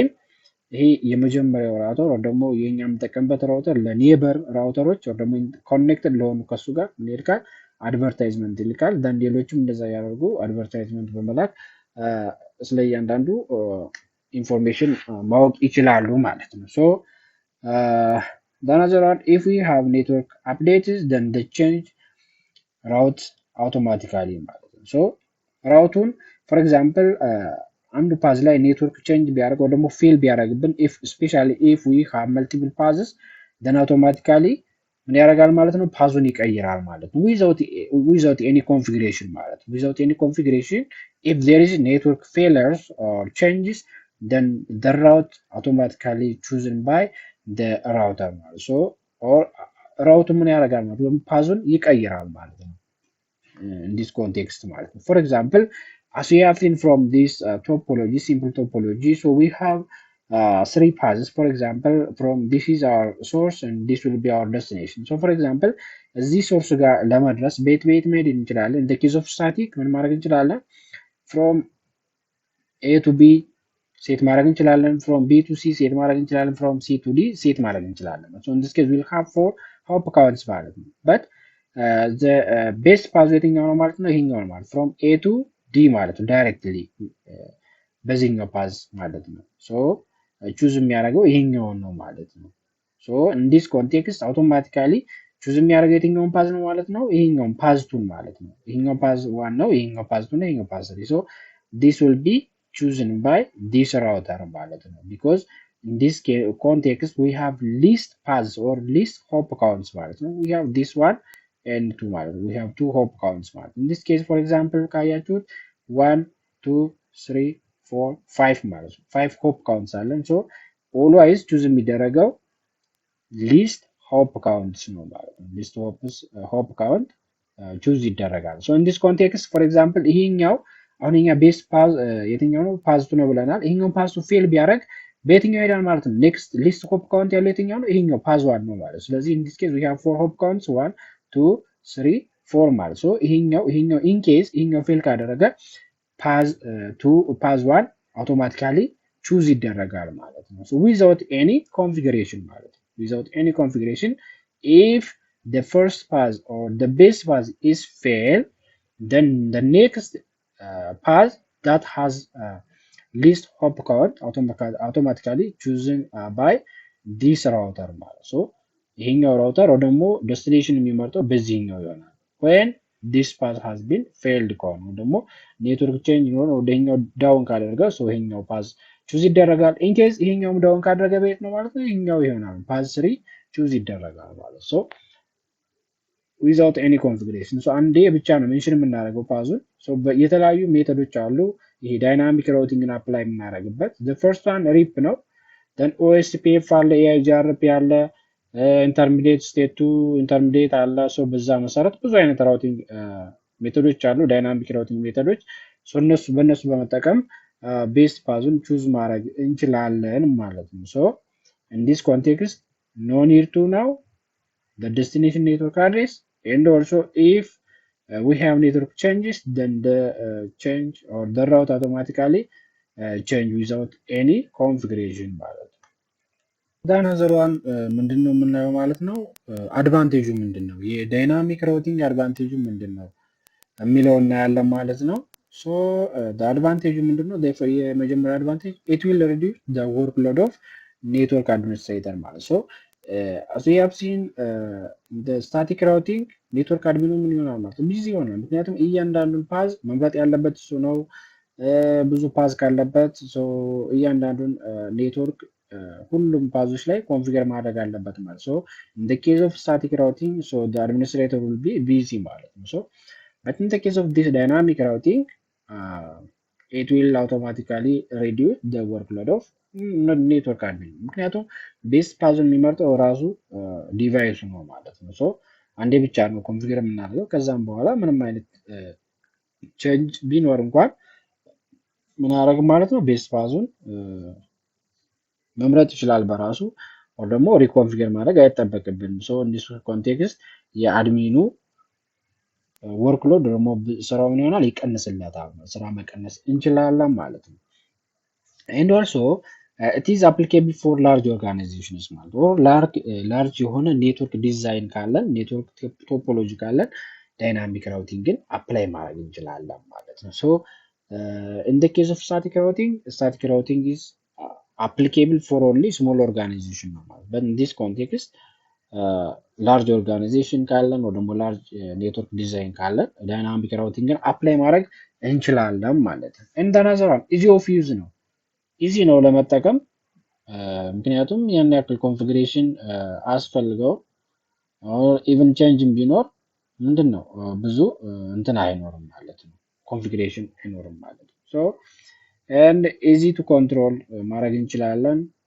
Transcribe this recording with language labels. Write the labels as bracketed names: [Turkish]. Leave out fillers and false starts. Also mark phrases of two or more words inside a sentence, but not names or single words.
[Amharic] ይሄ የመጀመሪያው ራውተር ወይ ደግሞ የኛ የምንጠቀምበት ራውተር ለኔበር ራውተሮች ወይ ደግሞ ኮኔክትድ ለሆኑ ከሱ ጋር ይልካል አድቨርታይዝመንት ይልካል። ዳን ሌሎችም እንደዛ ያደርጉ አድቨርታይዝመንት በመላክ ስለ እያንዳንዱ ኢንፎርሜሽን ማወቅ ይችላሉ ማለት ነው። [English] another one, if we have network updates then they change routes automatically [Amharic] ማለት ነው። [English] route for example አንዱ ፓዝ ላይ network change [Amharic] ቢያደርግ ወይ ደግሞ [English] ፌል ቢያደርግብን if specially if we have multiple paths then automatically [Amharic] ምን ያደርጋል ማለት ነው? ፓዙን ይቀይራል ማለት ነው። [English] without any configuration [Amharic] ማለት ነው። [English] without any configuration if there is network failures or changes then the route automatically chosen by the router ማለት so or [Amharic] ራውቱ ምን ያደርጋል ማለት ነው? ፓዙን ይቀይራል ማለት ነው። [English] In this context [Amharic] ማለት ነው። [English] For example, as we have seen from this topology, simple topology, so we have three paths. For example, from this is our source and this will be our destination. So for example, [Amharic] እዚህ ሶርስ ጋር ለመድረስ ቤት መሄድ እንችላለን። [English] In the case of static [Amharic] ምን ማድረግ እንችላለን? [English] From A to B [Amharic] ሴት ማድረግ እንችላለን። [English] From B to C [Amharic] ሴት ማድረግ እንችላለን። [English] From C to D [Amharic] ሴት ማድረግ እንችላለን። [English] So in this case we'll have four hop counts [Amharic] ማለት ነው። [English] But best path [Amharic] የትኛው ነው ማለት ነው? ይሄኛው ነው ማለት [English] from A to D [Amharic] ማለት ነው። ዳይሬክትሊ በዚህኛው ፓዝ ማለት ነው። [English] so choose [Amharic] የሚያደርገው ይሄኛውን ነው ማለት ነው። [English] so in this context automatically choose [Amharic] የሚያደርገው የትኛውን ፓዝ ነው ማለት ነው? [English] ይሄኛውን path two [Amharic] ማለት ነው። ይሄኛው [English] path one [Amharic] ነው፣ ይሄኛው [English] path two [Amharic] ነው፣ ይሄኛው [English] path three. so this will be chosen by this router ማለት ነው። because in this context we have least paths or least hop counts [Amharic] ማለት ነው። [English] we have this one and 2 [Amharic] ማለት ነው። [English] we have two hop counts [Amharic] ማለት ነው። [English] in this case for example ካያችሁት 1 2 3 4 5 [Amharic] ማለት ነው። [English] 5 hop counts አለን። so always choose የሚደረገው least hop counts [Amharic] ነው ማለት ነው። [English] least hop count choose ይደረጋል። so in this context for example [Amharic] ይሄኛው አሁን የኛ [English] best path [Amharic] የትኛው ነው? [English] path two [Amharic] ነው ብለናል። ይሄኛው [English] path two [Amharic] ፌል ቢያደርግ በየትኛው ይሄዳል ማለት ነው? [English] next least hop count [Amharic] ያለው የትኛው ነው? [English] ይሄኛው path one [Amharic] ነው ማለት። ስለዚህ [English] in this case we have four hop counts 1 2 3 4 ማለት ሶ ይሄኛው in case ይሄኛው ፌል ካደረገ path two path one automatically choose [Amharic] ይደረጋል ማለት ነው። [English] so without any configuration [Amharic] ማለት ነው። [English] without any configuration if the first path or the base path is fail, then the next path that has least hop count automatically chosen by this router ማለት ሶ [Amharic] ይሄኛው ራውተር ወይ ደግሞ ዴስቲኔሽን የሚመርጠው በዚህኛው ይሆናል። [English] when this path has been failed [Amharic] ከሆነ ደግሞ [English] network change [Amharic] ሆኖ ወደኛው [English] ዳውን ካደረገ ሶ ይሄኛው path choose ይደረጋል። in case [Amharic] ይሄኛውም ዳውን ካደረገ ቤት ነው ማለት ነው ይሄኛው ይሆናል [English] path 3 choose [Amharic] ይደረጋል ማለት [English] ሶ without any configuration so [Amharic] አንዴ ብቻ ነው ሜንሽን የምናደርገው ፓዙን። ሶ የተለያዩ ሜተዶች አሉ ይሄ [English] dynamic routing [Amharic] አፕላይ የምናደርግበት። [English] the first one RIP [Amharic] ነው። ደን ኦኤስፒኤፍ አለ፣ ኤአይጂአርፒ አለ፣ [English] intermediate state to intermediate [Amharic] አለ። ሶ በዛ መሰረት ብዙ አይነት [English] routing methods አሉ፣ dynamic routing methods። ሶ [Amharic] በእነሱ በመጠቀም [English] best path choose [Amharic] ማድረግ እንችላለን ማለት ነው። [English] so in this context no need to know the destination network address, and also if we have network changes, then the change or the route automatically change without any configuration [Amharic] ማለት ነው። ዳን አዘሯን ምንድነው የምናየው ማለት ነው። አድቫንቴጁ ምንድነው? [English] dynamic routing [Amharic] አድቫንቴጁ ምንድነው የሚለው እናያለን ማለት ነው። ሶ አድቫንቴጁ ምንድነው? የመጀመሪያ አድቫንቴጅ [English] it will reduce the workload of network administrator ማለት ሶ as we have seen the static routing network admin [Amharic] ምን ይሆናል ማለት ቢዚ ይሆናል። ምክንያቱም እያንዳንዱን ፓዝ መምረጥ ያለበት እሱ ነው። ብዙ ፓዝ ካለበት እያንዳንዱን ኔትወርክ ሁሉም ፓዞች ላይ ኮንፊገር ማድረግ አለበት ማለት [English] ሶ in the case of static routing so the administrator will be busy [Amharic] ማለት ነው። [English] so but in the case of this dynamic routing it will automatically reduce the workload of network admin [Amharic] ምክንያቱም [English] best path [Amharic] የሚመርጠው ራሱ ዲቫይሱ ነው ማለት ነው። ሶ አንዴ ብቻ ነው ኮንፊገር የምናደርገው። ከዛም በኋላ ምንም አይነት ቼንጅ ቢኖር እንኳን ምን ያደርግ ማለት ነው [English] best path [Amharic] መምረጥ ይችላል በራሱ ወይ ደግሞ ሪኮንፊገር ማድረግ አይጠበቅብንም። [English] so in this context [Amharic] የአድሚኑ [English] ወርክሎድ [Amharic] ደግሞ ስራው ምን ይሆናል ይቀንስለታል። ስራ መቀነስ እንችላለን ማለት ነው። [English] and also it is applicable for large organizations [Amharic] ማለት ነው። [English] ላርጅ የሆነ network design ካለን network topology ካለን dynamic routing apply [Amharic] ማድረግ እንችላለን ማለት ነው። [English] ሶ in the case of static routing is applicable for only small organization [Amharic] ነው ማለት [English] but in this context large organization [Amharic] ካለን ወይ ደግሞ [English] large network design [Amharic] ካለን [English] dynamic routing apply [Amharic] ማድረግ እንችላለን ማለት ነው። እንደ ናዘሯን [English] easy of use [Amharic] ነው፣ ኢዚ ነው ለመጠቀም ምክንያቱም ያን ያክል ኮንፊግሬሽን አስፈልገው [English] even change [Amharic] ቢኖር ምንድን ነው ብዙ እንትን አይኖርም ማለት ነው፣ ኮንፊግሬሽን አይኖርም ማለት ነው። [English] so and easy to control [Amharic] ማድረግ እንችላለን፣